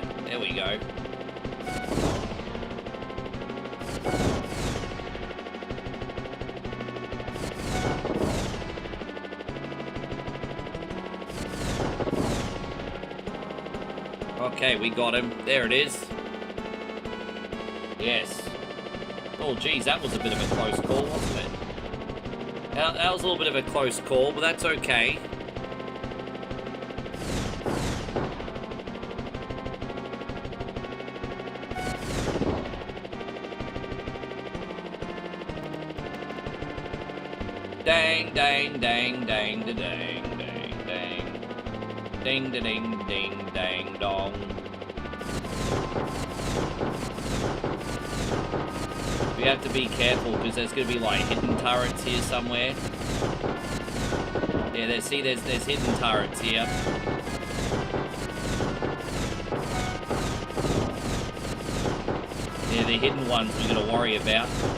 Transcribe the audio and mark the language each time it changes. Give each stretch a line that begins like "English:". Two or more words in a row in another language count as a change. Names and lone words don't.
English: There we go. Okay, we got him. There it is. Yes. Oh, geez, that was a bit of a close call, wasn't it? That was a little bit of a close call, but that's okay. Dang, dang, dang, dang, da dang, dang, dang. Ding, da ding, ding, dang, dong. We have to be careful because there's going to be like hidden turrets here somewhere. Yeah, there's hidden turrets here. Yeah, the hidden ones we're going to worry about.